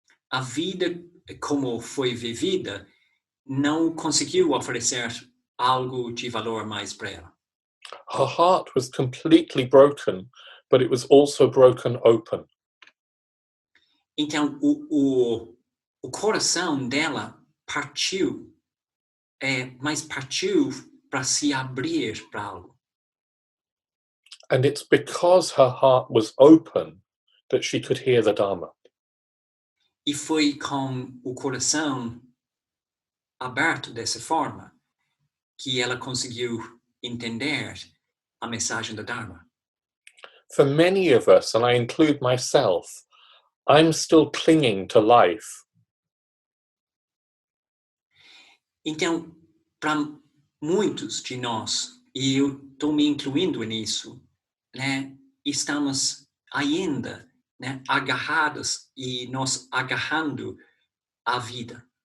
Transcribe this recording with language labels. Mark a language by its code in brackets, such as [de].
[pt] A vida como foi vivida não conseguiu oferecer algo de valor mais para ela. [en] Her heart was completely broken, but it was also broken open. [pt] Então, o coração dela partiu, mas partiu para se abrir para algo. [en] And it's because her heart was open that she could hear the Dharma. [pt] E foi com o coração aberto dessa forma que ela conseguiu entender a mensagem do Dharma. [en] For many of us, and I include myself, I'm still clinging to life. [pt] Então, para muitos de nós, e eu estou me incluindo nisso, né, estamos ainda, né, agarrados e nos agarrando à vida.